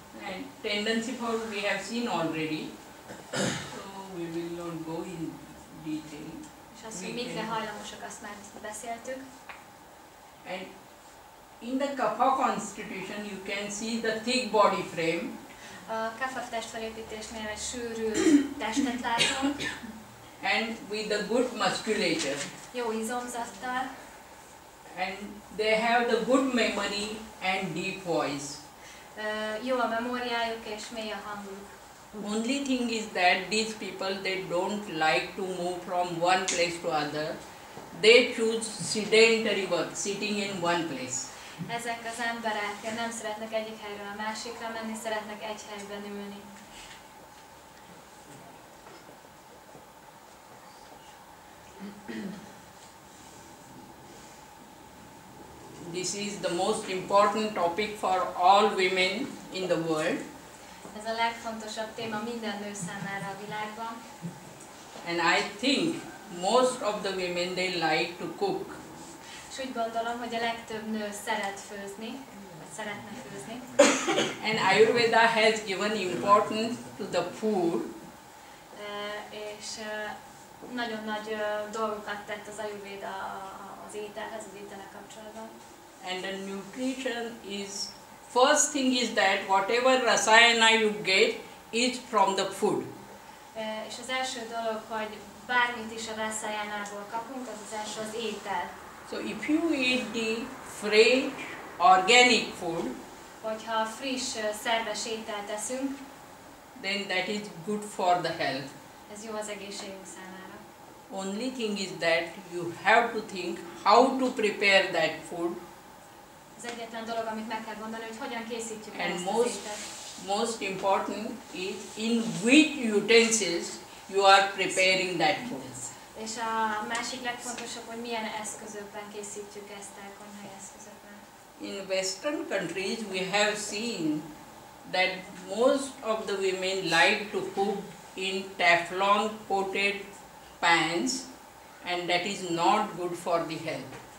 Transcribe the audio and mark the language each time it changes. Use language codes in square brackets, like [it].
[en] And tendency for we have seen already. So we will not go in detail. [hu] És azt, hogy mikre hajlamosak, azt már beszéltük. [en] And in the Kapha constitution you can see the thick body frame. [hu] A Kapha testfelépítésnél egy sűrű testet látunk. [en] And with the good musculature. [hu] Jó izomzattal. [en] And they have the good memory and deep voice. [hu] Jó a memóriájuk és mély a hangjuk. [en] Only thing is that these people, they don't like to move from one place to other. They choose sedentary work, sitting in one place. [hu] Ezek az emberek nem szeretnek egyik helyről a másikra menni, szeretnek egy helyben ülni. [en] This is the most important topic for all women in the world. [hu] Ez a legfontosabb téma minden nő számára a világban. [en] And I think most of the women, they like to cook. [hu] És úgy gondolom, hogy a legtöbb nő szeret főzni, vagy szeretne főzni. [en] And Ajurveda has given importance to the food. [hu] És nagyon nagy dolgokat tett az Ajurveda az ételhez, az ételek kapcsolatban. [en] And the nutrition is, first thing is that whatever rasayana you get is from the food. [hu] És az első dolog, hogy bármit is a rasayanából kapunk, az az első az étel. [en] So if you eat the fresh organic food, [hu] hogyha friss, szerves ételt eszünk, [en] then that is good for the health. [hu] ez jó az egészségünk számára. [en] Only thing is that you have to think how to prepare that food. [hu] Az egyetlen dolog, amit meg kell gondolni, hogy hogyan készítjük el [en] And [hu] ezt az ételt. [en] most important is in which utensils you are preparing that food. [hu] És a másik legfontosabb, hogy milyen eszközökben készítjük ezt el, konyhai eszközökben. [en] In Western countries we have seen that most of the women like to cook in Teflon coated pans, and that is not good for the health.